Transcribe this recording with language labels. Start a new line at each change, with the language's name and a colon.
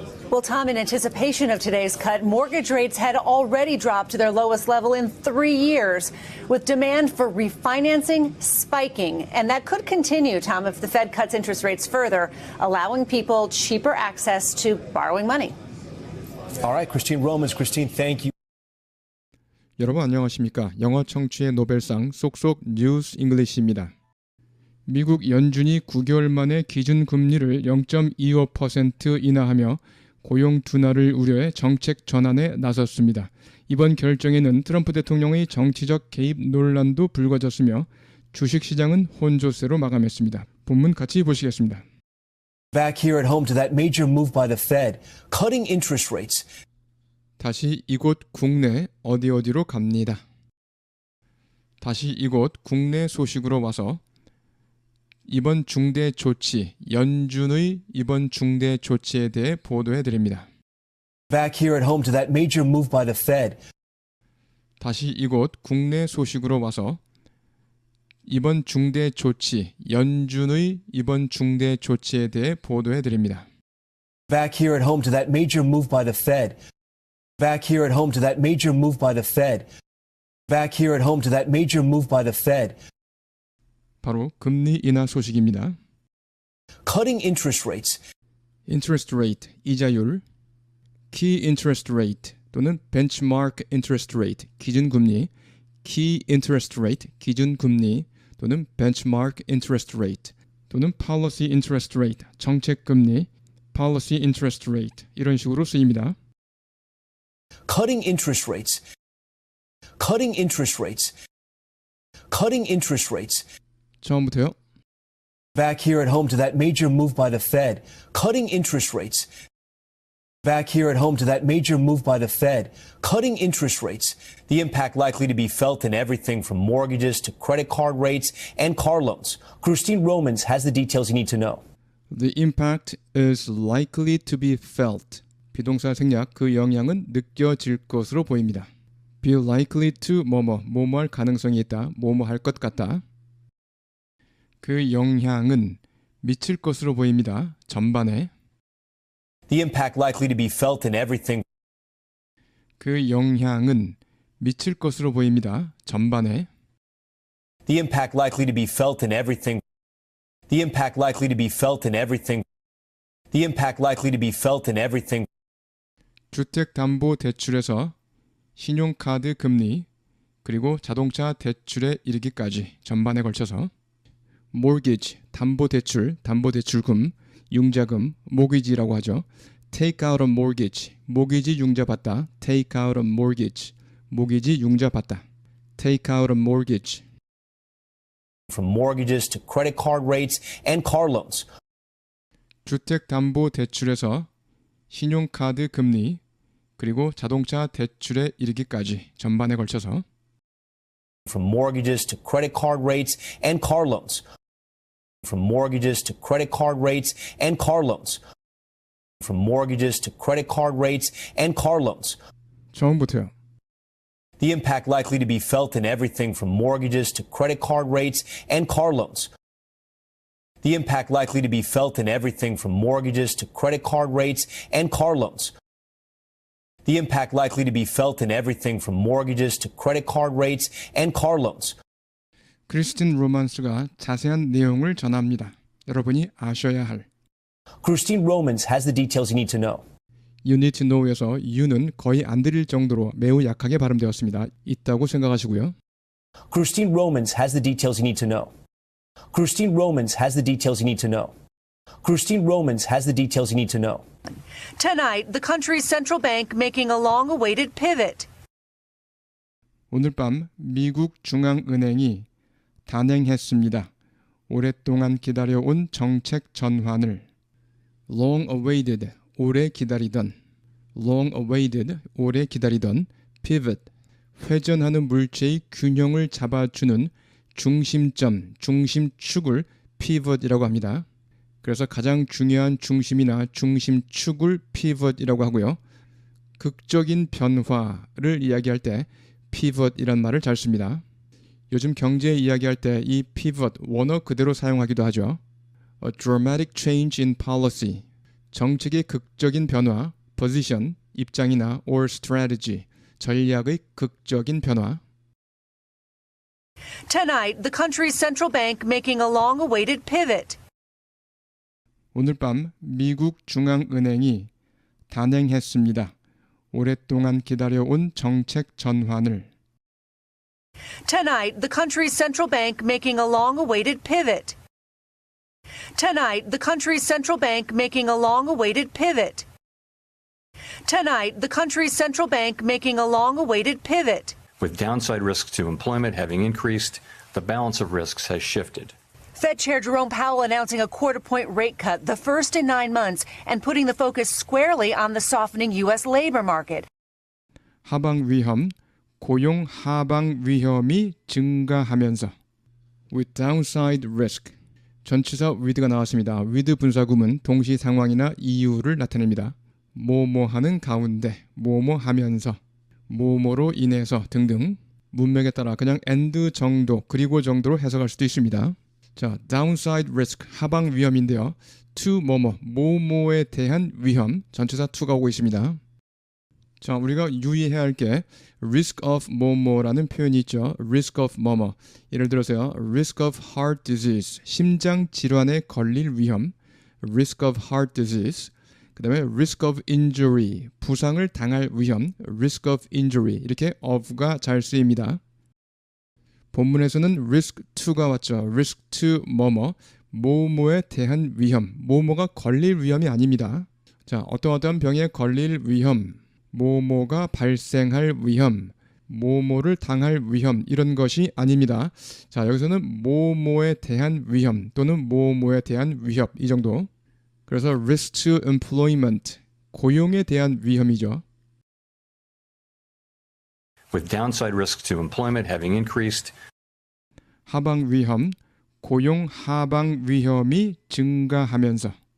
English: Well, Tom, in anticipation of today's cut, mortgage rates had already dropped to their lowest level in 3 years, with demand for refinancing spiking. And that could continue, Tom, if the Fed cuts interest rates further, allowing people cheaper access to borrowing money. All right, Christine Romans. Christine, thank you.
Korean: 여러분 안녕하십니까? 영어 청취의 노벨상 쏙쏙 뉴스 잉글리시입니다. 미국 연준이 9개월 만에 기준금리를 0.25% 인하하며 고용 둔화를 우려해 정책 전환에 나섰습니다. 이번 결정에는 트럼프 대통령의 정치적 개입 논란도 불거졌으며 주식시장은 혼조세로 마감했습니다. 본문 같이 보시겠습니다.
English: Back here at home to that major move by the Fed, cutting interest rates.
Korean: 다시 이곳 국내 어디로 갑니다. 다시 이곳 국내 소식으로 와서 이번 중대 조치, 연준의 이번 중대 조치에 대해 보도해 드립니다.
English: Back here at home to that major move by the Fed.
Korean: 다시 이곳 국내 소식으로 와서 이번 중대 조치, 연준의 이번 중대 조치에 대해 보도해 드립니다.
English: Back here at home to that major move by the Fed. Back here at home to that major move by the Fed. Back here at home to that major move by the Fed.
Korean: 바로 금리 인하 소식입니다.
English: Cutting interest rates. Interest rate, 이자율, key interest rate 또는 benchmark interest rate, 기준금리, key interest rate, 기준금리 또는 benchmark interest rate 또는 policy interest rate, 정책금리, policy interest rate
Korean: 이런 식으로 쓰입니다.
English: Cutting interest rates. Cutting interest rates. Cutting interest rates.
Korean: 처음부터요.
English: Back here at home to that major move by the Fed. Cutting interest rates. Back here at home to that major move by the Fed. Cutting interest rates. The impact likely to be felt in everything from mortgages to credit card rates and car loans. Christine Romans has the details you need to know. The impact is likely to be felt.
Korean: 비동사 생략, 그 영향은 느껴질 것으로 보입니다.
English: Be likely to
Korean: 뭐뭐 할 가능성이 있다, 뭐뭐 할 것 같다. 그 영향은 미칠 것으로 보입니다. 전반에.
English: The impact likely to be felt in everything.
Korean: 그 영향은 미칠 것으로 보입니다. 전반에.
English: The impact likely to be felt in everything. The impact likely to be felt in everything. The impact likely to be felt in everything.
Korean: 주택담보대출에서 신용카드 금리 그리고 자동차 대출에 이르기까지 전반에 걸쳐서 mortgage, 담보대출금, 융자금, mortgage라고 하죠.
English: take out a mortgage,
Korean: 모기지 융자받다.
English: take out a mortgage, 모기지 융자받다. take out a mortgage. From mortgages to credit card rates and car loans.
Korean: 주택담보대출에서 신용카드 금리 그리고 자동차 대출에 이르기까지 전반에 걸쳐서
English: From mortgages to credit card rates and car loans. From mortgages to credit card rates and car loans. From mortgages to credit card rates and car loans.
Korean: 처음부터요.
English: The impact likely to be felt in everything from mortgages to credit card rates and car loans. The impact likely to be felt in everything from mortgages to credit card rates and car loans. The impact likely to be felt in everything from mortgages to credit card rates and car loans.
Korean: 크리스틴 로만스가 자세한 내용을 전합니다. 여러분이 아셔야 할.
English: Christine Romans has the details you need to know. You need to know
Korean: 에서 you는 거의 안 들릴 정도로 매우 약하게 발음되었습니다. 있다고 생각하시고요.
English: Christine Romans has the details you need to know. Christine Romans has the details you need to know. Christine Romans has the details you need to know. Tonight, the country's central bank making a long-awaited pivot.
Korean: 오늘 밤 미국 중앙은행이 단행했습니다. 오랫동안 기다려온 정책 전환을 long-awaited, 오래 기다리던 long-awaited, 오래 기다리던 pivot, 회전하는 물체의 균형을 잡아주는 중심점, 중심축을 pivot이라고 합니다. 그래서 가장 중요한 중심이나 중심축을 pivot이라고 하고요. 극적인 변화를 이야기할 때 pivot이란 말을 잘 씁니다. 요즘 경제 이야기할 때 이 pivot 원어 그대로 사용하기도 하죠.
English: A dramatic change in policy,
Korean: 정책의 극적인 변화,
English: position, 입장이나 or strategy,
Korean: 전략의 극적인 변화.
English: Tonight, the country's central bank making a long-awaited pivot.
Korean: 오늘 밤 미국 중앙은행이 단행했습니다. 오랫동안 기다려온 정책 전환을
English: Tonight, the country's central bank making a long-awaited pivot. Tonight, the country's central bank making a long-awaited pivot. Tonight, the country's central bank making a long-awaited pivot. With downside risks to employment having increased, the balance of risks has shifted. Fed Chair Jerome Powell announcing a quarter-point rate cut, the first in 9 months, and putting the focus squarely on the softening U.S. labor market.
Korean: 하방 위험, 고용 하방 위험이 증가하면서
English: with downside risk,
Korean: 전치사 with가 나왔습니다. with 분사구문 동시 상황이나 이유를 나타냅니다. 뭐뭐하는 가운데, 뭐뭐하면서, 뭐뭐로 인해서 등등 문맥에 따라 그냥 and 정도, 그리고 정도로 해석할 수도 있습니다. 자, downside risk, 하방 위험인데요. to 뭐뭐에 대한 위험, 전치사 to가 오고 있습니다. 자, 우리가 유의해야 할 게 risk of 뭐뭐라는 표현이 있죠. risk of 뭐뭐. 예를 들어서요.
English: risk of heart disease,
Korean: 심장 질환에 걸릴 위험. risk of heart disease. 그 다음에
English: risk of injury,
Korean: 부상을 당할 위험. risk of injury. 이렇게 of가 잘 쓰입니다. 본문에서는 risk to가 왔죠. risk to 뭐뭐에 대한 위험. 뭐뭐가 걸릴 위험이 아닙니다. 자, 어떠한 병에 걸릴 위험. 뭐뭐가 발생할 위험, 뭐뭐를 당할 위험 이런 것이 아닙니다. 자, 여기서는 뭐뭐에 대한 위험 또는 뭐뭐에 대한 위협 이 정도. 그래서
English: risk to employment,
Korean: 고용에 대한 위험이죠.
English: with downside risk to employment having increased,
Korean: 하방 위험, 고용 하방 위험이 증가하면서